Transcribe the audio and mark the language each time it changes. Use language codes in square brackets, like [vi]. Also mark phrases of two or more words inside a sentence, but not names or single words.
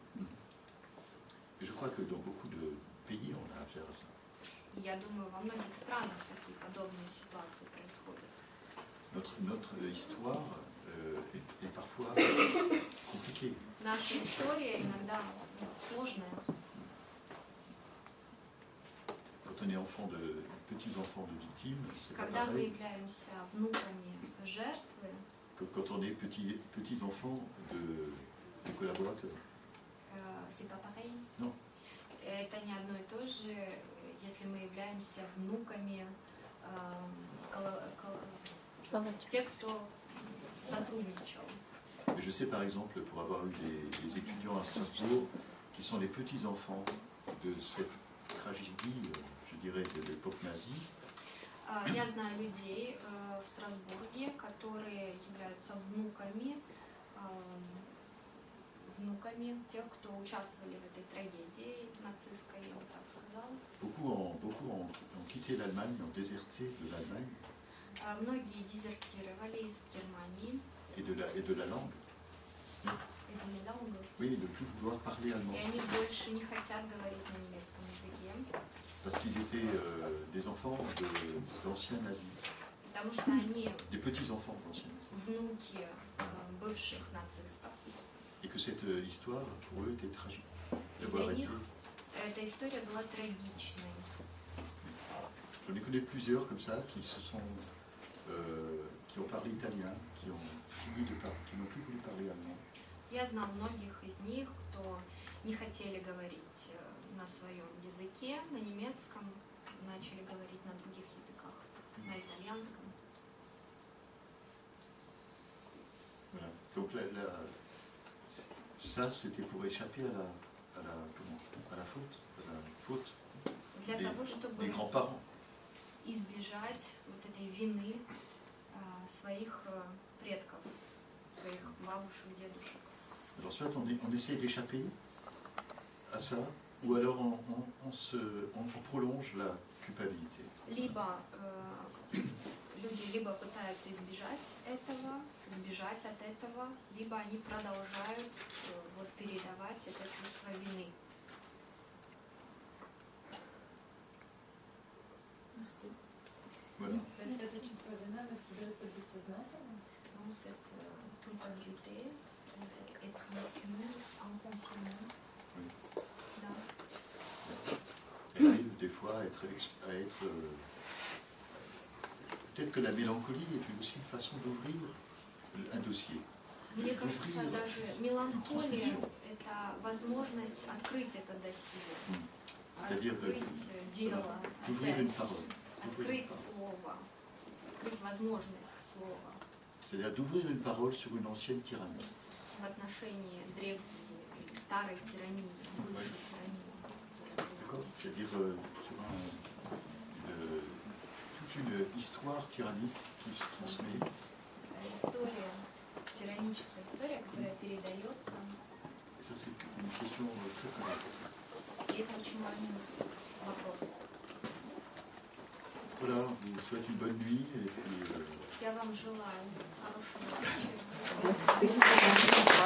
[fr] Et je crois que dans beaucoup de pays, on a affaire à ça. [ru] И я думаю, во многих странах такие подобные ситуации происходят. [fr] Notre histoire est parfois compliquée. [ru] Наша история иногда сложная. [fr] Quand on est petits-enfants de victimes, c'est pas [ru] Когда мы [fr] pareil [ru] являемся внуками жертвы, [fr] que quand on est petits-enfants de collaborateurs. c'est pas pareil. Non. [ru] Это не одно и то же, если мы являемся внуками тех, кто сотрудничал. [fr] Et je sais par exemple, pour avoir eu des étudiants à Strasbourg, qui sont les petits-enfants de cette tragédie, je dirais, de l'époque nazie. [ru] Я знаю людей в Страсбурге, которые являются внуками тех, кто участвовали в этой трагедии нацистской, я бы так сказала. [fr] Beaucoup ont quitté l'Allemagne, ont déserté de l'Allemagne [ru] Многие дезертировали из Германии. [fr] et de la langue. Oui, de ne plus vouloir parler allemand. [ru] И они больше не хотят говорить на немецком языке. [fr] Parce qu'ils étaient des enfants d'anciens nazis, [ru] Потому что они [fr] des petits-enfants d'anciens nazis. [ru] внуки бывших нацистов. [fr] Et que cette histoire, pour eux, était tragique. [ru] И [fr] D'avoir [ru] для [fr] été. [ru] них эта история была трагичной. [fr] J'en ai connu plusieurs comme ça qui ont parlé italien, qui n'ont plus voulu parler allemand. [ru] Я знал многих из них, кто не хотели говорить на своем языке, на немецком, начали говорить на других языках, на итальянском. [fr] Voilà. Donc ça, c'était pour échapper à la faute [ru] Для того, чтобы [fr] des grands-parents. [ru] избежать вот этой вины своих предков, своих бабушек, дедушек. [fr] Alors soit on essaie d'échapper à ça, ou alors on prolonge la culpabilité. [ru] Либо люди либо пытаются избежать от этого, либо они продолжают передавать это чувство вины. [fr] Voilà. [ru] Это чувство вины передается бессознательно? [fr] Donc cette culpabilité, est transmise inconsciemment. Oui. [ru] Да. [fr] Elle arrive des fois à être peut-être que la mélancolie est aussi une façon d'ouvrir un dossier. [ru] Мне кажется, даже меланхолия – это возможность открыть это досье, [fr] C'est-à-dire [ru] открыть дело, [fr] d'ouvrir une parole. [ru] открыть слово, открыть возможность слова. [fr] C'est-à-dire d'ouvrir une parole sur une ancienne tyrannie. [ru] в отношении древней, старой тирании, бывшей тирании. [fr] D'accord. C'est-à-dire toute une histoire tyrannique qui se transmet. [ru] История, тираническая история, которая передается, [fr] Et ça, c'est une question très très importante. [ru] и это очень важный вопрос. [fr] Voilà, je vous souhaite une bonne nuit et puis. [ru] Я вам желаю хорошего вечера. Спасибо.